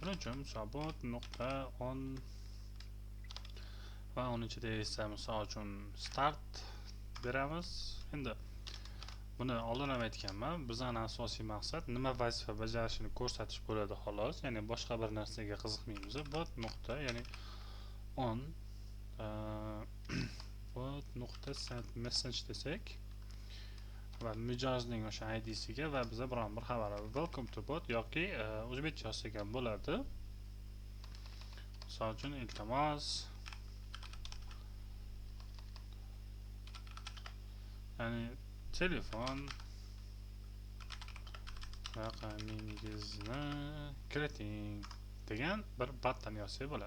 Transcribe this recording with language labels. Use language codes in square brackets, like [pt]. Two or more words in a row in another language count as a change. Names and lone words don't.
[uz] Buning uchun hisobot.on va uni ichida esa misol uchun start beramiz. Endi buni oldin ham aytganman, bizning asosiy maqsad nima vazifa bajarishini ko'rsatish bo'ladi xolos, ya'ni boshqa bir narsaga qiziqmaymiz. Bot nuqta, ya'ni on bot nuqta [en] send message [uz] desak va mijozning o'sha idsiga va biza biron bir xabar [en] welcome to bot [uz] yoki o'zbekcha yozsak ham bo'ladi. Misol uchun iltimos, ya'ni telefon raqamingizni kiriting degan bir battan yozsak bo'ladi.